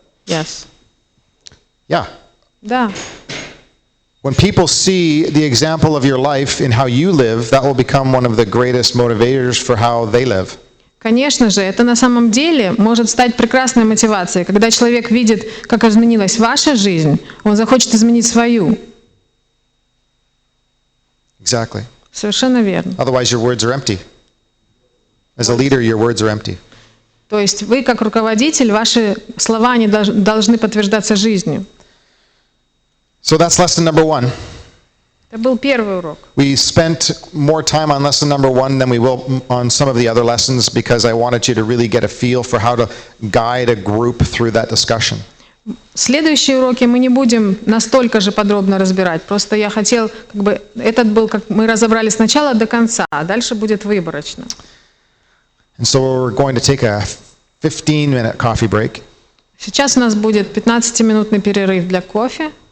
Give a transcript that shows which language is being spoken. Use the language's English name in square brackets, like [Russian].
[English] Yes. Yeah. [Russian] Да. [English] When people see the example of your life in how you live, that will become one of the greatest motivators for how they live. [Russian] Конечно же, это на самом деле может стать прекрасной мотивацией. Когда человек видит, как изменилась ваша жизнь, он захочет изменить свою. [English] Exactly. [Russian] Совершенно верно. [English] Otherwise, your words are empty. As a leader, your words are empty. [Russian] То есть вы, как руководитель, ваши слова не должны подтверждаться жизнью. [English] So that's lesson number 1. [Russian] Это был первый урок. [English] We spent more time on lesson number 1 than we will on some of the other lessons because I wanted you to really get a feel for how to guide a group through that discussion. [Russian] Следующие уроки мы не будем настолько же подробно разбирать. Просто я хотел, этот был, как мы разобрали с начала до конца, а дальше будет выборочно. [English] And so we're going to take a 15-minute coffee break. [Russian] Сейчас у нас будет 15-минутный перерыв для кофе.